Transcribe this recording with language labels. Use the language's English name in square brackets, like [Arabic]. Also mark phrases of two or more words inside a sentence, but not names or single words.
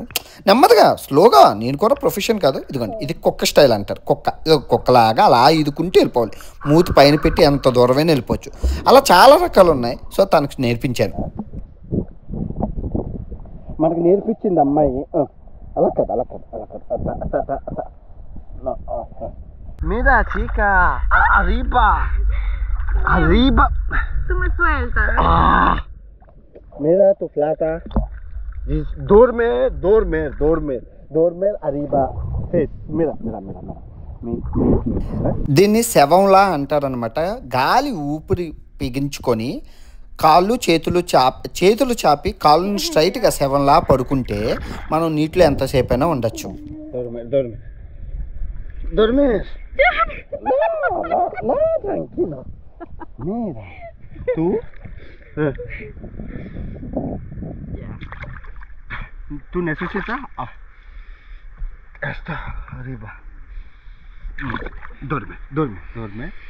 [Telugu] నెమ్మదిగా స్లోగా. నేను కూడా ప్రొఫెషన్ కాదు. ఇదిగోండి ఇది కుక్క స్టైల్ అంటారు. కుక్కలాగా అలా ఈదుకుంటూ వెళ్ళిపోవాలి. మూతి పైన పెట్టి ఎంత దూరమైనా వెళ్ళిపోవచ్చు. అలా చాలా రకాలు ఉన్నాయి. సో తనకు నేర్పించాను. మనకు నేర్పించింది అమ్మాయి. అలా కదా, అలా కదా, అలా కదా. [Spanish] Mira, chica, arriba, arriba. Tú me sueltas. Mira tu plata. Duerme, duerme, duerme, duerme arriba. Sí, mira, mira, mira, mira. [Telugu] దీన్ని శవంలా అంటారనమాట. గాలి ఊపిరి బిగించుకొని కాళ్ళు చేతులు చాపి కాళ్ళను స్ట్రైట్గా శవంలా పడుకుంటే మనం నీటిలో ఎంతసేపు అయినా ఉండొచ్చు. [Spanish] Duerme. No, tranquilo. Mira, tú. ¿Tú necesitas? Está arriba. Duerme, duerme, duerme.